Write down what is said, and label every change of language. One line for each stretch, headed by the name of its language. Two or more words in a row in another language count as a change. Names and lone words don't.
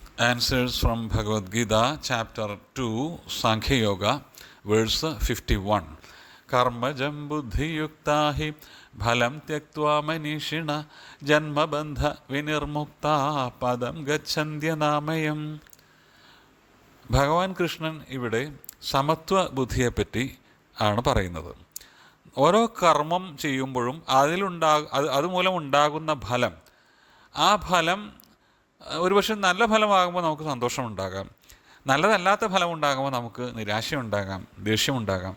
English: Answers from Bhagavad Gita, chapter 2, Sankhya Yoga, verse 51.
Sanskrit: कर्मजं बुद्धि युक्ता हि फलं त्यक्त्वा मनीषिणा जन्म बन्ध विनिर्मुक्ता पदं गच्छन्त्यनामयम्.
Malayalam: ഭഗവാൻ കൃഷ്ണൻ ഇവിടെ സമത്വ ബുദ്ധിയെപ്പറ്റി ആണ് പറയുന്നത്. ഓരോ കർമ്മം ചെയ്യുമ്പോഴും അതുമൂലം ഉണ്ടാകുന്ന ഫലം, ആ ഫലം ഒരുപക്ഷെ നല്ല ഫലമാകുമ്പോൾ നമുക്ക് സന്തോഷമുണ്ടാകാം, നല്ലതല്ലാത്ത ഫലമുണ്ടാകുമ്പോൾ നമുക്ക് നിരാശയുണ്ടാകാം, ദേഷ്യമുണ്ടാകാം.